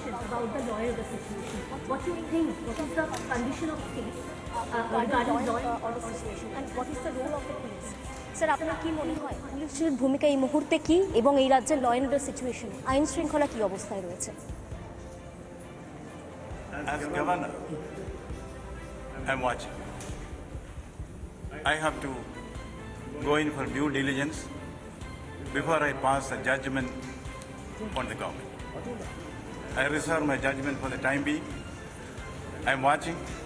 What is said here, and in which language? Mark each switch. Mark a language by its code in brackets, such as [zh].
[en] About the lawyer situation. What do you think? What is the condition of state regarding law or the situation, and what is the role of the police? [bn] Sir আপনার কি মনে হয় পুলিশের ভূমিকা এই মুহূর্তে কি এবং এই রাজ্যের ল অ্যান্ড অর্ডার সিচুয়েশন আইন শৃঙ্খলা কি অবস্থায় রয়েছে? [en] As governor, I'm watching. I have to go in for due diligence before I pass a judgment on the government. I reserve my judgment for the time being. I'm watching.